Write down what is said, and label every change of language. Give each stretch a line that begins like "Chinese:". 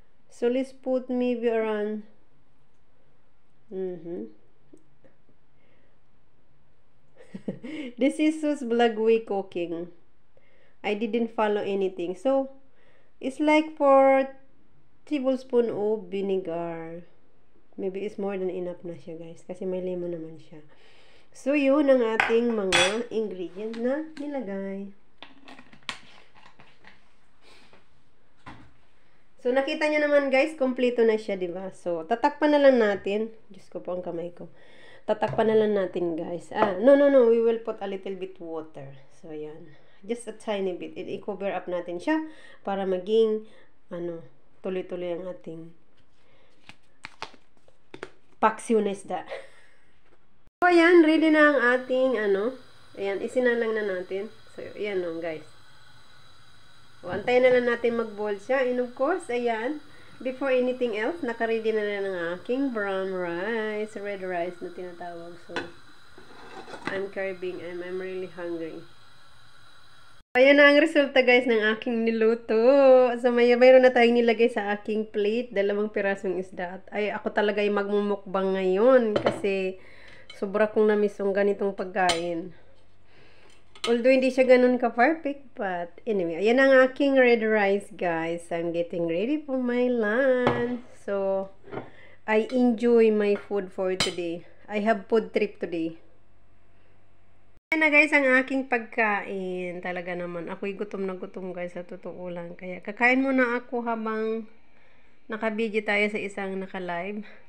English: So, let's put maybe around This is Sue's vlog way cooking. I didn't follow anything. So, it's like 4 tablespoon of vinegar. Maybe it's more than enough na siya guys.
Filipino: Kasi may lemon naman siya. So, yun ang ating mga ingredient na nilagay. So, nakita nyo naman guys, kompleto na siya, diba? So, tatakpan na lang natin. Diyos ko po ang kamay ko. Tatakpan na lang natin guys. No.
English: We will put a little bit water.
Filipino: So, ayan.
English: Just a tiny bit.
Filipino: I-cover up natin siya para maging, tuloy-tuloy ang ating paksiw na isda. So, ayan. Ready na ang ating, ayan. Isinalang na natin. So, ayan guys. O, antayin na lang natin mag-boil siya. And of course, ayan,
English: before anything else,
Filipino: naka-ready na rin ang aking brown rice, red rice na tinatawag.
English: So, I'm craving and I'm really hungry.
Filipino: Ayan na ang resulta guys ng aking niluto. So, mayroon na tayong nilagay sa aking plate, 2 pirasong isda. Ay, ako talaga ay magmumukbang ngayon kasi sobra kong namiss yung ganitong pagkain. Although hindi siya ganun ka-perfect, but anyway, ayan ang aking red rice, guys.
English: I'm getting ready for my lunch. So, I enjoy my food for today. I have food trip today.
Filipino: Ayan na guys, ang aking pagkain. Talaga naman, ako'y gutom na gutom guys, sa totoo lang. Kaya, kakain muna ako habang nakabidyo tayo sa isang naka-live.